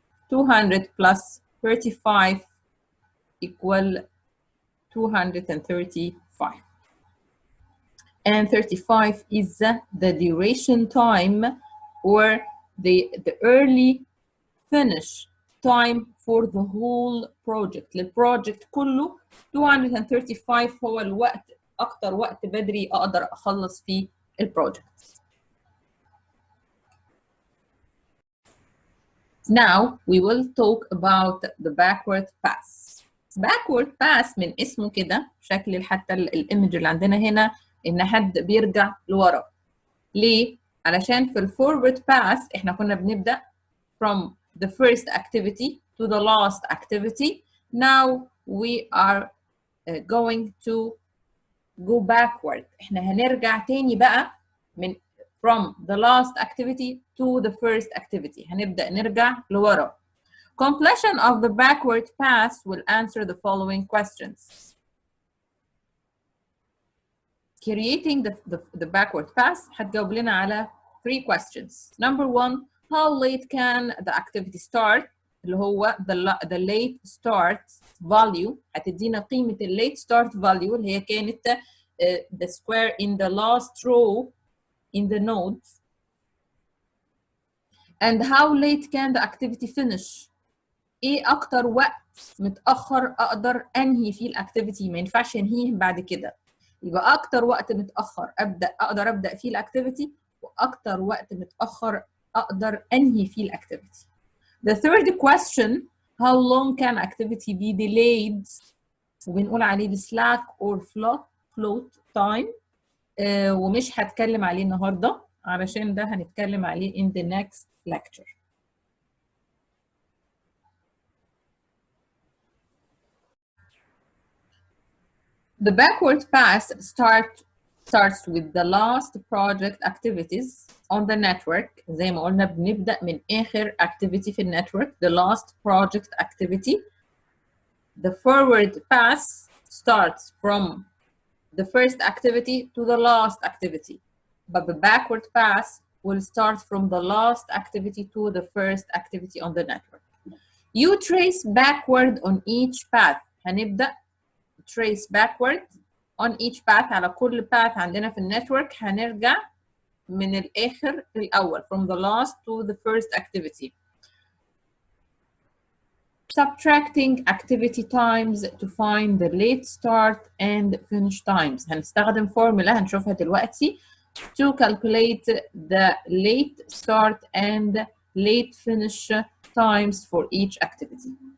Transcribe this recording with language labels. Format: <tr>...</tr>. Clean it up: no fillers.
<en>200 plus 35 equal 235. And 35 is the duration time or the early finish time for the whole project.</en> <ar>للبروجكت كله 235 هو الوقت، أكتر وقت بدري أقدر أخلص فيه البروجكت.</ar> <en>Now we will talk about the backward pass.</en> <ar>backward pass من اسمه كده، شكل حتى الايمج اللي عندنا هنا ان حد بيرجع لورا. ليه؟ علشان في الفورورد باس احنا كنا بنبدا</ar> <en>from the first activity to the last activity. Now we are going to go backward.</en> <ar>احنا هنرجع تاني بقى من</ar> <en>from the last activity to the first activity.</en> <ar>هنبدا نرجع لورا.</ar> <en>Completion of the backward pass will answer the following questions. Creating the backward pass</en> <ar>هتجاوب لنا على</ar> <en>3 questions. Number 1, how late can the activity start؟</en> <ar>اللي هو</ar> <en>the late start value.</en> <ar>هتدينا قيمة ال</ar> <en>late start value</en> <ar>اللي هي كانت</ar> <en>the square in the last row in the nodes. And how late can the activity finish؟</en> <ar>ايه اكتر وقت متاخر اقدر انهي فيه الاكتيفيتي، ما ينفعش انهيه بعد كده. يبقى اكتر وقت متاخر اقدر ابدا فيه الاكتيفيتي، واكتر وقت متاخر اقدر انهي فيه الاكتيفيتي.</ar> <en>The third question, how long can activity be delayed؟</en> <ar>وبنقول عليه</ar> <en>the slack or float time.</en> <ar>ومش هتكلم عليه النهارده علشان ده هنتكلم عليه</ar> <en>in the next lecture. The backward pass starts with the last project activities on the network.</en> <ar>زي ما قلنا بنبدأ من آخر activity في النتورك.</ar> <en>The last project activity. The forward pass starts from the first activity to the last activity. But the backward pass will start from the last activity to the first activity on the network. You trace backward on each path.</en> <ar>هنبدأ</ar> <en>trace backward on each path.</en> <ar>على كل path عندنا في النتورك هنرجع من الآخر للأول</ar> <en>from the last to the first activity. Subtracting activity times to find the late start and finish times.</en> <ar>هنستخدم فورمولا هنشوفها دلوقتي</ar> <en>to calculate the late start and late finish times for each activity.</en>